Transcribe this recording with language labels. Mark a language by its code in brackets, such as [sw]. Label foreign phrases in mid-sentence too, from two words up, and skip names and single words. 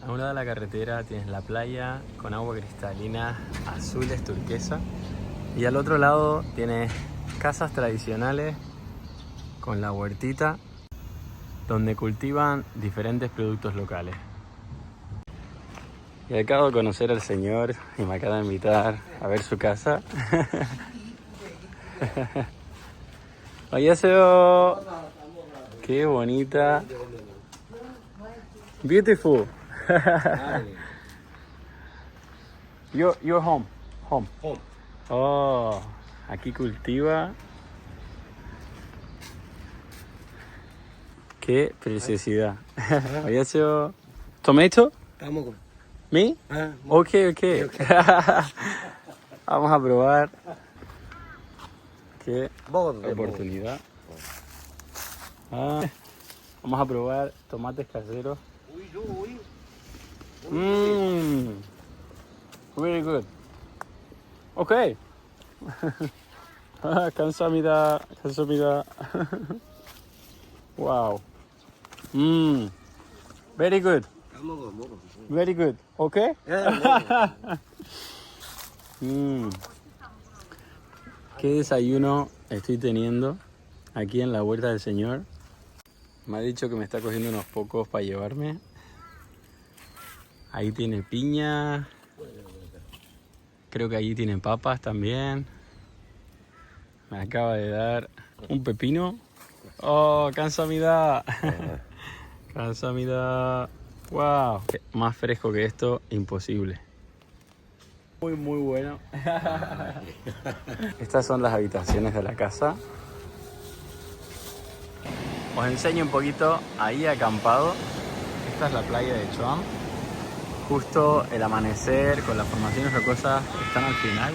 [es] A un lado de la carretera tienes la playa con agua cristalina, azules turquesa, y al otro lado tienes casas tradicionales con la huertita donde cultivan diferentes productos locales. Y acabo de conocer al señor y me acaba de invitar a ver su casa. [ko] 안녕하세요. [es] Qué bonita. [en] Beautiful. Your home. Home. [es] Oh, aquí cultiva. Qué preciosidad. [ko] 안녕하세요. Tomato? [es] Estamos con. ¿Me? Ok. Vamos a probar. Qué oportunidad. Vamos a probar tomates caseros. [en] Very good. [ko] Okay. 감사합니다. [en] Wow. Very good. Very good. Okay? [es] ¿Qué desayuno estoy teniendo aquí en la huerta del señor? Me ha dicho que me está cogiendo unos pocos para llevarme. Ahí tiene piña. Creo que allí tiene papas también. Me acaba de dar un pepino. [ko] Oh, 감사합니다. 감사합니다. [en] Wow. [es] Más fresco que esto, imposible. Muy bueno. Estas son las habitaciones de la casa. Os enseño un poquito, ahí acampado. Esta es la playa de Chuam. Justo el amanecer con las formaciones rocosas están al final.